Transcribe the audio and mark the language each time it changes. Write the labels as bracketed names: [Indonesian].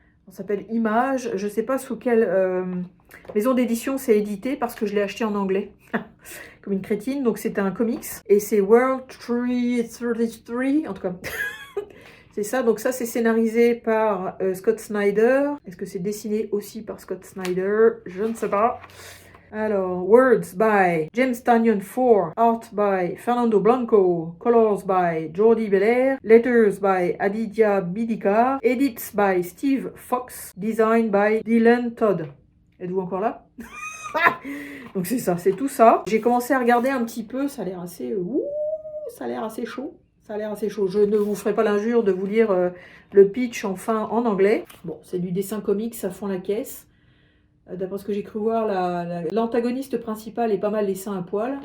[French] On s'appelle Image. Je ne sais pas sous quelle maison d'édition c'est édité parce que je l'ai acheté en anglais. Comme une crétine. Donc c'est un comics. Et c'est World 333. En tout cas... C'est ça, donc ça c'est scénarisé par Scott Snyder. Est-ce que c'est dessiné aussi par Scott Snyder? Je ne sais pas. [English] Alors, Words by James Tynion IV, Art by Fernando Blanco, Colors by Jordi Belair, Letters by Aditya Bidikar, Edits by Steve Fox, Design by Dylan Todd. [French] Êtes-vous encore là? Donc c'est ça, c'est tout ça. J'ai commencé à regarder un petit peu, ça a l'air assez... ça a l'air assez chaud. Ça a l'air assez chaud. Je ne vous ferai pas l'injure de vous lire le pitch enfin en anglais. Bon, c'est du dessin comics, ça fond la caisse. D'après ce que j'ai cru voir, l'antagoniste principal est pas mal les seins à poil.